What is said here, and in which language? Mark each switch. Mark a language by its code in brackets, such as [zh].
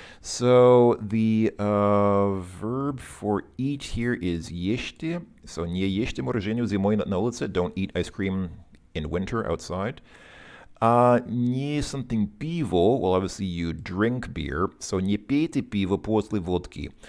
[en] So the verb for eat here is ешьте. [ru] So не ешьте морожению зимой на улице. [en] Don't eat ice cream in winter outside. Не something пиво, well, obviously you drink beer, so [ru] не пейте пиво после водки.